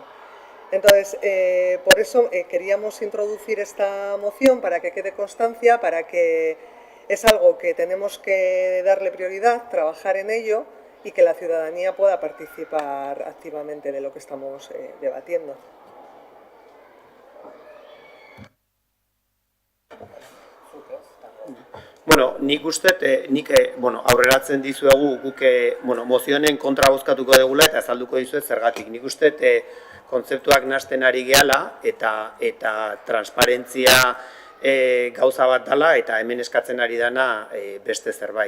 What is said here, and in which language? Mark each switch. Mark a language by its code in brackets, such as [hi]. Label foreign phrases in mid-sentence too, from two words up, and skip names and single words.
[es] Entonces, por eso queríamos introducir esta moción para que quede constancia, para que es algo que tenemos que darle prioridad, trabajar en ello y que la ciudadanía pueda participar activamente de lo que estamos debatiendo. [eu] Bueno, nik uste, aurreratzen dizuegu guk mozionen kontra bozkatuko degula eta azalduko dizuet zergatik. Nik uste kontzeptuak nahasten ari gehala eta transparentzia gauza bat dela eta hemen eskatzen ari dana beste zerbait.